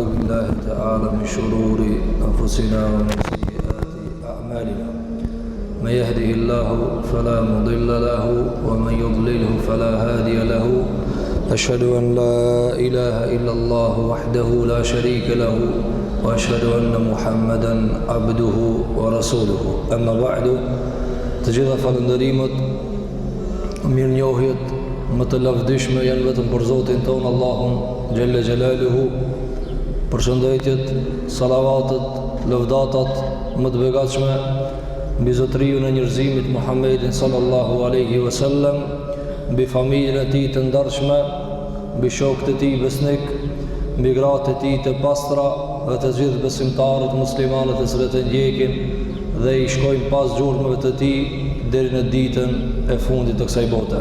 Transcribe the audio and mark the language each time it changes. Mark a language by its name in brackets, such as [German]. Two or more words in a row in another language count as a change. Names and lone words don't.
[Arabic] بالله تعالى من شرور أنفسنا ومن سيئات أعمالنا من يهده الله فلا مضل له ومن يضلله فلا هادي له أشهد أن لا إله إلا الله وحده لا شريك له وأشهد أن محمدا عبده ورسوله أما بعد تجد [Albanian] falënderimet mirënjohjet më të lavdishme janë vetëm për Zotin ton Allahun Gjelle Gjelaluhu. Përshëndetjet, salavatet, lëvdatat më të begatshme mbi zotriju në njerëzimit Muhammedin [Arabic] صلى الله عليه وسلم, [Albanian] mbi familjen e tij të ndarshme, mbi shokët e tij besnik, mbi gratë e tij të pastra dhe të gjithë besimtarët muslimanët e cilët e ndjekin dhe i shkojnë pas gjurmëve të tij deri në ditën e fundit të kësaj bote.